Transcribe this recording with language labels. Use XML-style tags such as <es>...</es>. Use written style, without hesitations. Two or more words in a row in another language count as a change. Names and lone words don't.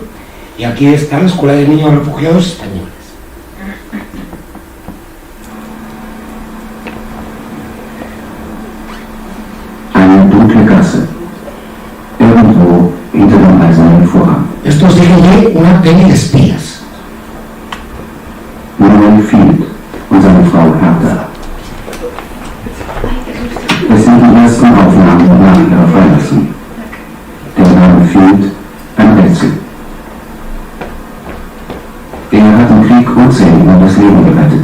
<es>Y aquí está la Escuela de Niños Refugiados Españoles. Esto es de una peli de espías.</es> <de>Noel Field und seine Frau Hertha. Es sind die ersten Aufnahmen nach ihrer Freilassung. Der Name Field ein Rätsel. Hat im Krieg unzähligen das Leben gerettet.</de>